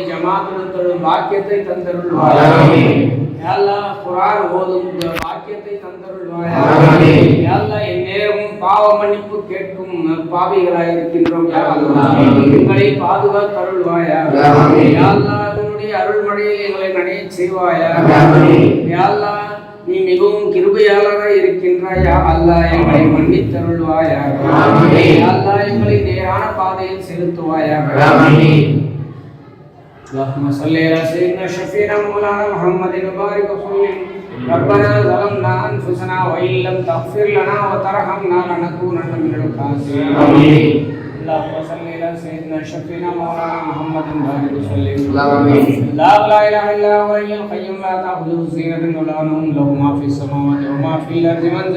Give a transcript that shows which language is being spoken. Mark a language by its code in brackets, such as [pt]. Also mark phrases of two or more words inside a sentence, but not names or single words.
[ta] ஜமாத்துடன் தொழும் பாக்கியத்தை தந்தருள்வாயாக [ar] يا الله [ta] குர்ஆன் ஓதும் பாக்கியத்தை தந்தருள்வாயாக [ar] يا الله [ta] எந்நேரமும் பாவ மன்னிப்பு கேட்கும் பாவிகளாய் இருக்கின்றோம் [ar] يا الله [ta] எங்களை பாதுகாத்தருள்வாயாக [ar] يا الله [ta] உன்னுடைய அருள்மழையில் எங்களை நனையச் செய்வாயாக [ar] يا الله [ta] நீ மிகவும் கிருபையாளராய் இருக்கின்றாய் [ar] يا الله [ta] எங்களை மன்னித்தருள்வாயாக [ar] يا الله [ta] எங்களை நேரான பாதையில் செலுத்துவாயாக [ar] اللهم صل على سيدنا شفيعنا مولانا محمد وبارك وسلم ربنا ظلمنا انفسنا وان لم تغفر لنا وترحمنا لنكونن من الخاسرين اللهم صل على سيدنا شفيعنا مولانا محمد وبارك وسلم لا اله الا هو الحي القيوم لا تاخذه سنة ولا نوم له ما في السماوات وما في الارض من ذا